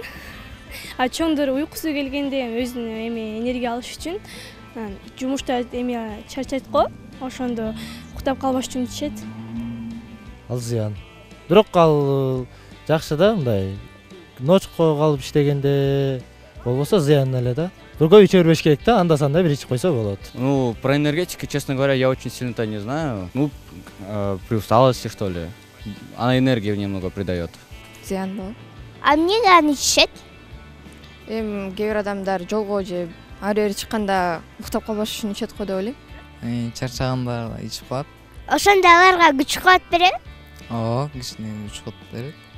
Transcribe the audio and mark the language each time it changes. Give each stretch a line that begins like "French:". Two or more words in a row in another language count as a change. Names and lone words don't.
Kyrgyz: Чоңдор уйкусу келгенде өзүнө энергия алыш үчүн жумушта чарчайт го. Ошондо уктап калбаш үчүн ичет. Ал зыян. Бирок ал жакшы да, мындай ночко калып иштегенде болбосо зыян эле да. Көп иче бербеш керек да, анда-санда бир ичип койсо болот.
Russian: Ну, про энергетики, честно говоря, я очень сильно-то не знаю. Ну, при усталости, что ли. Она энергию немного придает.
Kyrgyz: Зыян болот. Эмнеге аны ичишет? Кээ бир адамдар жолго же ары бери чыкканда уктап калбаш үчүн ичет го деп ойлойм. Чарчаганда ичип калат. Ошондо аларга күч кубат берет? Ооба, кичине күч кубат берет.